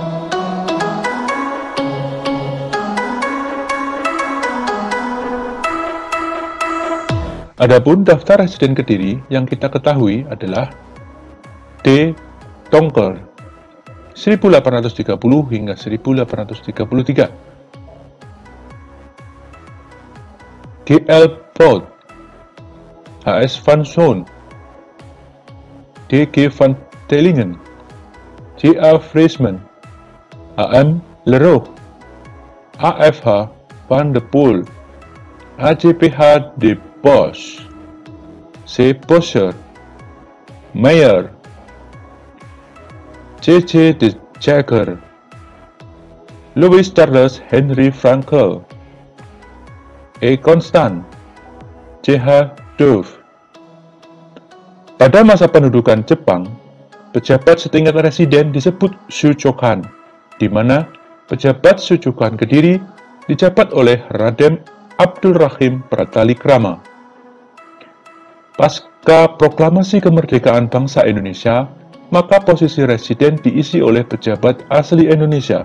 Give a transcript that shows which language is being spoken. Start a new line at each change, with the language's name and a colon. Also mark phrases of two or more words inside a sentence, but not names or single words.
Indonesian: Adapun daftar residen Kediri yang kita ketahui adalah D. Tongker 1830 hingga 1833, G.L. Prout, H.S. van Zoon, D.G. van Tellingen, J.A. Friesman, A.M. Leroux, A.F.H. van de Poel, A.J.P.H. de Bosch, C. Boscher, Meyer, C.C. de Jager, Louis Charles Henry Frankel, E. Constant, C.H. Dove. Pada masa pendudukan Jepang, pejabat setingkat residen disebut Shuchokan, di mana pejabat Shuchokan Kediri dijabat oleh Raden Abdul Rahim Pratalikrama. Pasca proklamasi kemerdekaan bangsa Indonesia, maka posisi residen diisi oleh pejabat asli Indonesia.